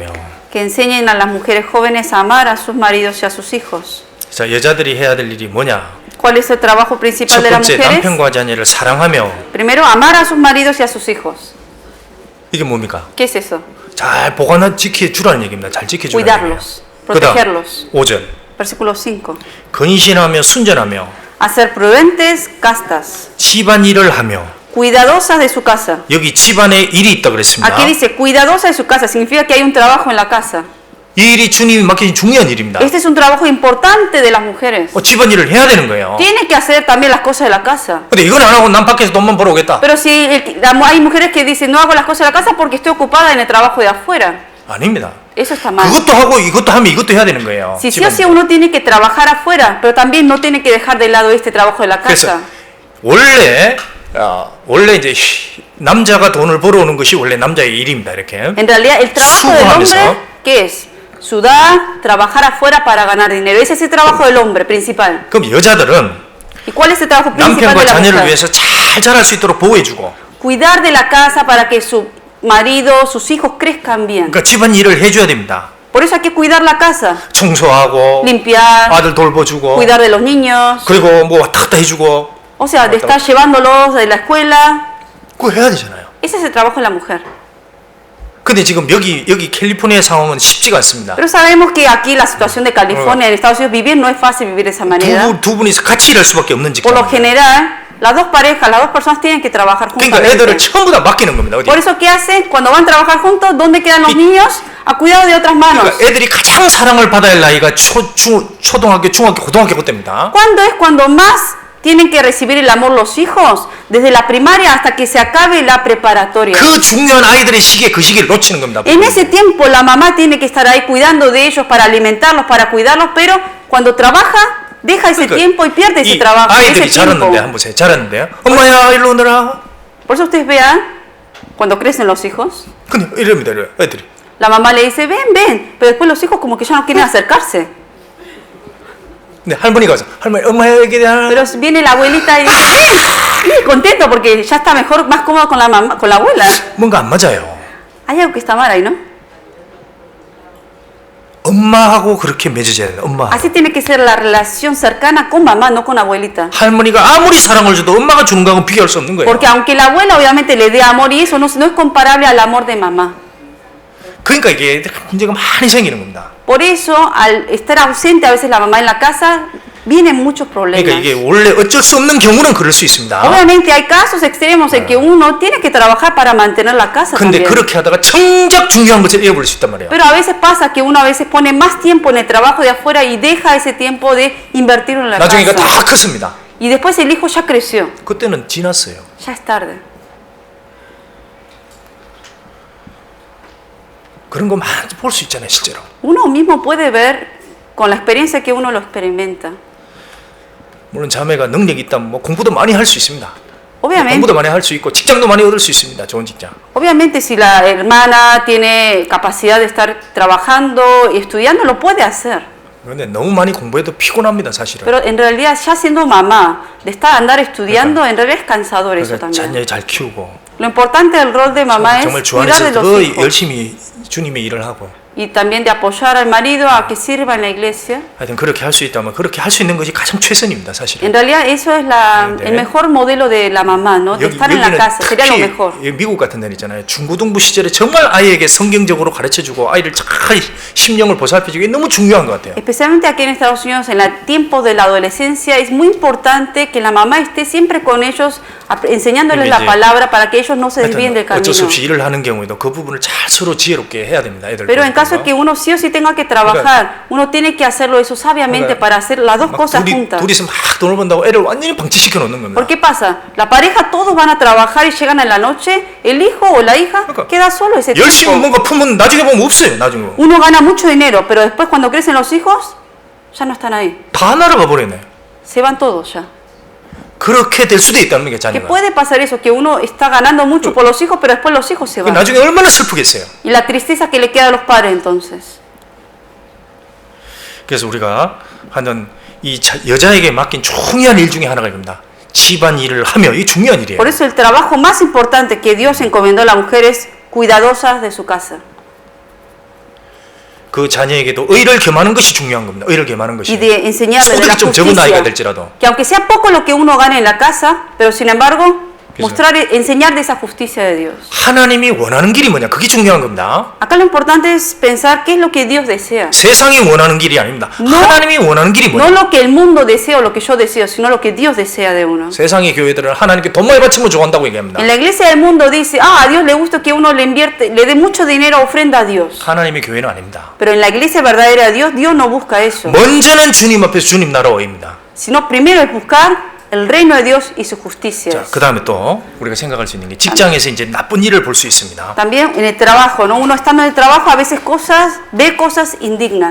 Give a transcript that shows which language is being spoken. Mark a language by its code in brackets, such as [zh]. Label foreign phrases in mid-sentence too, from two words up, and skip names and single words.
[es] Que enseñen a las mujeres jóvenes a amar a sus maridos y a sus hijos. [ko] 자, 여자들이 해야 될 일이 뭐냐? [es] ¿Cuál es el trabajo principal [ko] 첫 [es] de las [ko] 번째 [es] mujeres? [ko] 남편과 자녀를 사랑하며. [es] Primero, amar a sus maridos y a sus hijos. [ko] 이게 뭡니까? [es] ¿Qué es eso? [ko] 잘 보관하 지켜주라는 얘기입니다. 잘 지켜주라는 [es] Cuidarlos, [ko] 얘기예요. 그다음 [es] protegerlos. [ko] 5절. [es] Versículo 5. [ko] 근신하며 순전하며 [es] Hacer prudentes, castas, [ko] 집안 일을 하며. [es] cuidadosas de su casa. [ko] 여기 집안에 일이 있다 그랬습니다. [es] Aquí dice cuidadosa de su casa, significa que hay un trabajo en la casa. [ko] 이 일이 주님이 맡기신 중요한 일입니다. [es] Este es un trabajo importante de las mujeres. [ko] 집안 일을 해야 되는 거예요. [es] Tiene que hacer también las cosas de la casa. [ko] 근데 이건 안 하고 난 밖에서 돈만 벌어오겠다. [es] Pero si hay mujeres que dicen no hago las cosas de la casa porque estoy ocupada en el trabajo de afuera. [ko] 아닙니다. [es] Eso está mal. [ko] 그것도 하고 이것도 하면 이것도 해야 되는 거예요. [es] Si sí o sí uno tiene que trabajar afuera, pero también no tiene que dejar de lado este trabajo de la [ko] 그래서 [es] casa. [ko] 원래 이제 남자가 돈을 벌어오는 것이 원래 남자의 일입니다. 이렇게. [es] En realidad el trabajo del hombre, ¿qué es? Sudar, trabajar afuera para ganar dinero. Ese es el trabajo del hombre principal. [ko] 그럼 여자들은 [es] ¿Y cuál es el trabajo principal [ko] 남편과 [es] de la [ko] 자녀를 [es] mujer? [ko] 위해서 잘 자랄 수 있도록 보호해주고. [es] Cuidar de la casa para que su marido, sus hijos crezcan bien. [ko] 그러니까 집안 일을 해줘야 됩니다. [es] Por eso hay que cuidar la casa. [ko] 청소하고 [es] Limpiar, [ko] 아들 돌봐주고 [es] cuidar de los niños. [ko] 그리고 뭐 왔다 갔다 해주고 [es] O sea, de estar llevándolos de la escuela. [ko] 그거 해야 되잖아요. [es] Ese es el trabajo de la mujer. [ko] 근데 지금 여기 캘리포니아 상황은 쉽지가 않습니다. [es] Pero sabemos que aquí la situación de California, en Estados Unidos, vivir no es fácil vivir de esa manera. [ko] 두 분이서 같이 일할 수밖에 없는 [es] Por lo [ko] 직장. [es] general, las dos parejas, las dos personas tienen que trabajar [ko] 그러니까 애들을 [es] juntamente. [ko] 전부 다 맡기는 겁니다. 어디? [es] Por eso, ¿qué hacen? Cuando van a trabajar juntos, ¿dónde quedan los niños? A cuidado de otras manos. [ko] 그러니까 애들이 가장 사랑을 받아야 할 나이가 초등학교, 중학교, 고등학교 그때입니다. [es] ¿Cuándo es cuando más tienen que recibir el amor los hijos? Desde la primaria hasta que se acabe la preparatoria. [ko] 그 중요한 아이들의 시기에 그 시기를 놓치는 겁니다. [es] En ese tiempo la mamá tiene que estar ahí cuidando de ellos para alimentarlos, para cuidarlos, pero cuando trabaja, deja ese tiempo y pierde ese [ko] 이 [es] trabajo, ese [ko] 아이들이 [es] tiempo. [ko] 자랐는데 한번 보세요. 자랐는데요. 엄마야 일로 오너라. [es] Por eso ustedes vean, cuando crecen los hijos, [ko] 근데 이럽니다. 이래요. 애들이. [es] la mamá le dice, ven, ven, pero después los hijos como que ya no quieren acercarse. [ko] 근데 할머니가 와서 할머니 엄마야 여기 야. [es] Pero viene la abuelita y dice, ven, y contento porque ya está mejor, más cómodo con la mamá, con la abuela. [ko] 뭔가 안 맞아요. [es] Hay algo que está mal ahí, ¿no? [ko] 엄마하고 그렇게 맺어져야 돼요. 엄마. [es] Así tiene que ser la relación cercana con mamá, no con abuelita. [ko] 할머니가 아무리 사랑을 줘도 엄마가 주는 거하고 비교할 수 없는 거예요. [es] Porque aunque la abuela obviamente le dé amor y eso no es comparable al amor de mamá. [ko] 그러니까 이게 문제가 많이 생기는 겁니다. [es] Por eso, al estar ausente a veces la mamá en la casa, vienen muchos problemas. [ko] 그러니까 이게 원래 어쩔 수 없는 경우는 그럴 수 있습니다. [es] Obviamente hay casos extremos en que uno tiene que trabajar para mantener la casa [ko] 근데 [es] también. [ko] 그렇게 하다가 정작 중요한 것을 잃어버릴 수 있단 말이에요. [es] Pero a veces pasa que uno a veces pone más tiempo en el trabajo de afuera y deja ese tiempo de invertirlo en la [ko] 나중에 이거 [es] casa. [ko] 다 컸습니다. [es] Y después el hijo ya creció, [ko] 그때는 지났어요. [es] ya es tarde. [ko] 그런 거 많이 볼 수 있잖아요, 실제로. [es] Uno mismo puede ver con la experiencia que uno lo experimenta. [ko] 물론 자매가 능력이 있다면 뭐 공부도 많이 할 수 있습니다. [es] Obviamente, [ko] 공부도 많이 할 수 있고 직장도 많이 얻을 수 있습니다. 좋은 직장. [es] obviamente si la hermana tiene capacidad de estar trabajando y estudiando, lo puede hacer. [ko] 근데 너무 많이 공부해도 피곤합니다, 사실은. [es] Pero en realidad, ya siendo mamá, de estar andar estudiando, en realidad es cansador eso [ko] 그러니까 [es] también. [ko] 자녀 잘 키우고 [es] Lo importante del rol de mamá es [ko] 정말 주 [es] cuidar de [ko] 안에서 [es] los [ko] 더 [es] hijos [ko] 열심히 주님의 일을 하고 [es] y también de apoyar al marido a que sirva en la iglesia. [ko] 하여튼 그렇게 할 수 있다면 그렇게 할 수 있는 것이 가장 최선입니다, 사실은. [es] En realidad eso es el mejor modelo de la mamá, ¿no? De estar en la casa, sería lo mejor. [ko] 특히 미국 같은 데는 있잖아요. 중고등부 시절에 정말 아이에게 성경적으로 가르쳐주고 아이를 잘 심령을 보살펴주기 너무 중요한 것 같아요. [es] Especialmente aquí en Estados Unidos, en el tiempo de la adolescencia, es muy importante que la mamá esté siempre con ellos, enseñándoles la palabra para que ellos no se desvíen del camino. [ko] 어쩔 수 없이 일을 하는 경우에도 그 부분을 잘 서로 지혜롭게 해야 됩니다, 애들. [es] Pero en caso de que uno sí o sí tenga que trabajar, uno tiene que hacerlo eso sabiamente para hacer las dos cosas juntas. [ko] 둘이서 막 돈을 번다고 애를 완전히 방치시켜 놓는 겁니다. [es] ¿Por qué pasa? La pareja todos van a trabajar y llegan en la noche, el hijo o la hija queda solo ese [ko] 열심히 [es] tiempo. [ko] 뭔가 품은 나중에 보면 없어요, 나중에. [es] Uno gana mucho dinero, pero después cuando crecen los hijos, ya no están ahí. [ko] 다 날아가 버리네. [es] Se van todos ya. [ko] 그렇게 될 수도 있다는 게 [es] Que [ko] 자녀가. [es] puede pasar eso, que uno está ganando mucho por los hijos, pero después los hijos se van. [ko] 나중에 얼마나 슬프겠어요. [es] Y la tristeza que le queda a los padres entonces. [ko] 그래서 우리가 하는 이 여자에게 맡긴 중요한 일 중에 하나가 이겁니다. 집안 일을 하며 이 중요한 일이에요. [es] Por eso el trabajo más importante que Dios encomendó a la mujer es cuidadosas de su casa. [ko] 그 자녀에게도 의를 겸하는 것이 중요한 겁니다. 의를 겸하는 [es] Y [ko] 것이. [es] de enseñarle de la [ko] 소득이 좀 적은 나이가 [es] justicia. [ko] 될지라도. [es] Que aunque sea poco lo que uno gane en la casa, pero sin embargo, enseñar de esa justicia de Dios. [ko] 하나님이 원하는 길이 뭐냐? 그게 중요한 겁니다. [es] Acá lo importante es pensar qué es lo que Dios desea. [ko] 세상이 원하는 길이 아닙니다. [es] No, [ko] 하나님이 원하는 길이 [es] No [ko] 뭐냐? [es] lo que el mundo desea o lo que yo deseo, sino lo que Dios desea de uno. [ko] 세상의 교회들은 하나님께 돈 많이 바치면 좋아한다고 얘기합니다. [es] En la iglesia del mundo dice, a Dios le gusta que uno le invierte, le dé mucho dinero, ofrenda a Dios. [ko] 하나님의 교회는 아닙니다. [es] Pero en la iglesia verdadera de Dios, Dios no busca eso. [ko] 먼저는 주님 앞에서 주님 나라와입니다. [es] Sino primero es buscar el reino de Dios y su justicia. [ko] 자, 그 다음에 또 우리가 생각할 수 있는 게 직장에서 이제 나쁜 일을 볼 수 있습니다. [es] También en el trabajo, ¿no? Uno estando en el trabajo a veces ve cosas indignas.